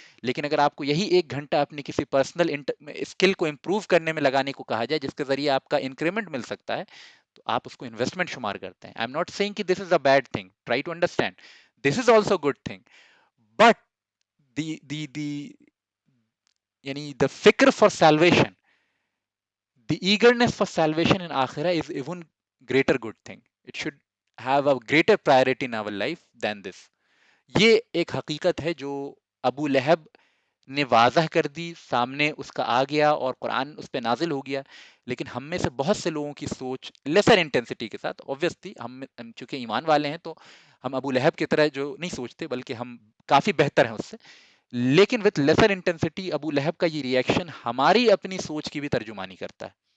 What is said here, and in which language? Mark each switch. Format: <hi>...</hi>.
<ur>لیکن اگر آپ کو یہی 1 گھنٹہ اپنی کسی پرسنل اسکل کو امپروو کرنے میں لگانے کو کہا جائے جس کے ذریعے آپ کا انکریمنٹ مل سکتا ہے تو آپ اس کو انویسٹمنٹ شمار کرتے ہیں.</ur> <en>I am not seeing</en> <ur>کہ</ur> <en>this is a bad thing, try to understand this is also good thing, but the</en> <ur>یعنی دا فکر for salvation,</ur> <en>the eagerness for salvation in akhirah is even greater good thing. It should have a greater priority in our life than this.</en> <ur>یہ ایک حقیقت ہے جو ابو لہب نے واضح کر دی، سامنے اس کا آ گیا اور قرآن اس پہ نازل ہو گیا. لیکن ہم میں سے بہت سے لوگوں کی سوچ لیسر انٹینسٹی کے ساتھ، اوبویسلی ہم چونکہ ایمان والے ہیں تو ہم ابو لہب کی طرح جو نہیں سوچتے، بلکہ ہم کافی بہتر ہیں اس سے، لیکن</ur> <en>with lesser intensity</en> <ur>ابو لہب کا یہ ریئیکشن ہماری اپنی سوچ کی بھی ترجمانی کرتا ہے.</ur>